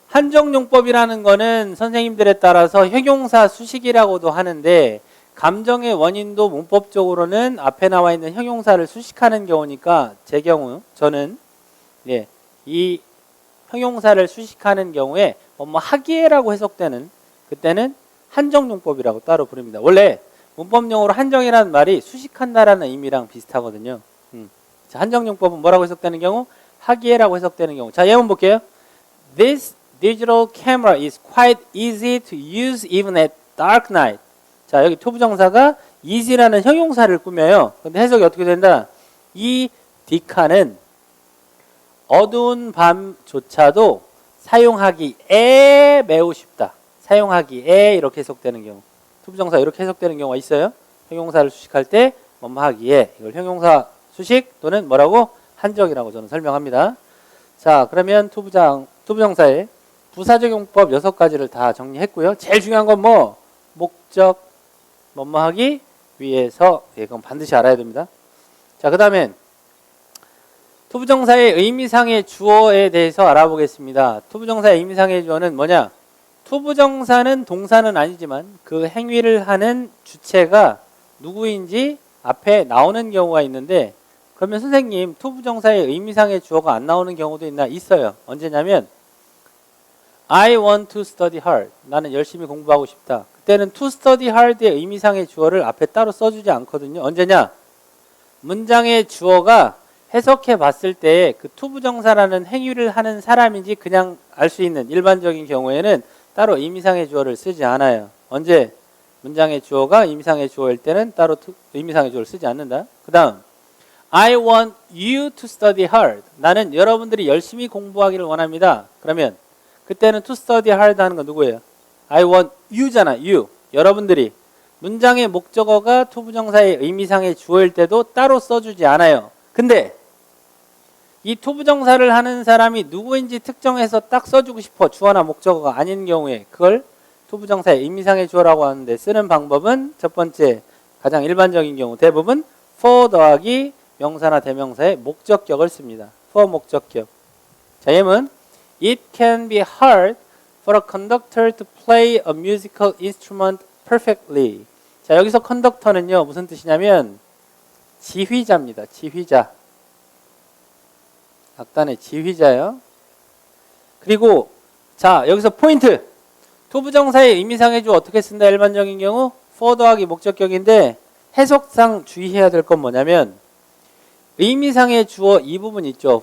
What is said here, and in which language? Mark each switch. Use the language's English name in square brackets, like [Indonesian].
[Korean] 한정용법이라는 거는 선생님들에 따라서 형용사 수식이라고도 하는데 감정의 원인도 문법적으로는 앞에 나와 있는 형용사를 수식하는 경우니까 제 경우 저는 이 형용사를 수식하는 경우에 뭐 하기에라고 해석되는 그때는 한정용법이라고 따로 부릅니다. 원래 문법용어로 한정이라는 말이 수식한다라는 의미랑 비슷하거든요. 자, 한정용법은 뭐라고 해석되는 경우? 하기에라고 해석되는 경우. 자, 예문 볼게요. [English] This digital camera is quite easy to use even at dark night. [Korean] 자, 여기 투부정사가 easy라는 형용사를 꾸며요. 근데 해석이 어떻게 된다? 이 디카는 어두운 밤조차도 사용하기에 매우 쉽다. 사용하기에 이렇게 해석되는 경우. 투부정사 이렇게 해석되는 경우가 있어요. 형용사를 수식할 때 뭐뭐 하기에 이걸 형용사 수식 또는 뭐라고? 한정이라고 저는 설명합니다. 자, 그러면 투부정사의 부사적 용법 6가지를 다 정리했고요. 제일 중요한 건 뭐? 목적, 뭐뭐 하기 위해서. 이건 반드시 알아야 됩니다. 자, 그 다음엔 투부정사의 의미상의 주어에 대해서 알아보겠습니다. 투부정사의 의미상의 주어는 뭐냐? 투부정사는 동사는 아니지만 그 행위를 하는 주체가 누구인지 앞에 나오는 경우가 있는데 그러면 선생님 투부정사의 의미상의 주어가 안 나오는 경우도 있어요. 언제냐면 [English] I want to study hard. [Korean] 나는 열심히 공부하고 싶다. 그때는 [English] to study hard [Korean] 의 의미상의 주어를 앞에 따로 써주지 않거든요. 언제냐? 문장의 주어가 해석해 봤을 때 그 투부정사라는 행위를 하는 사람인지 그냥 알 수 있는 일반적인 경우에는 따로 의미상의 주어를 쓰지 않아요. 언제? 문장의 주어가 의미상의 주어일 때는 따로 의미상의 주어를 쓰지 않는다. 그 다음 [English] I want you to study hard. [Korean] 나는 여러분들이 열심히 공부하기를 원합니다. 그러면 그때는 [English] to study hard [Korean] 하는 건 누구예요? [English] I want you잖아. [Korean] you. 여러분들이. 문장의 목적어가 투부정사의 의미상의 주어일 때도 따로 써주지 않아요. 근데 이 투부정사를 하는 사람이 누구인지 특정해서 딱 써주고 싶어. 주어나 목적어가 아닌 경우에 그걸 투부정사의 의미상의 주어라고 하는데 쓰는 방법은 첫 번째 가장 일반적인 경우 대부분 for 더하기 명사나 대명사의 목적격을 씁니다. for 목적격. 자, 예문 [English] It can be hard for a conductor to play a musical instrument perfectly. [Korean] 자, 여기서 컨덕터는요 무슨 뜻이냐면 지휘자입니다. 지휘자. 악단의 지휘자요. 그리고 자, 여기서 포인트. 투부정사의 의미상의 주어 어떻게 쓴다? 일반적인 경우 for 더하기 목적격인데 해석상 주의해야 될 건 뭐냐면 의미상의 주어 이 부분 있죠.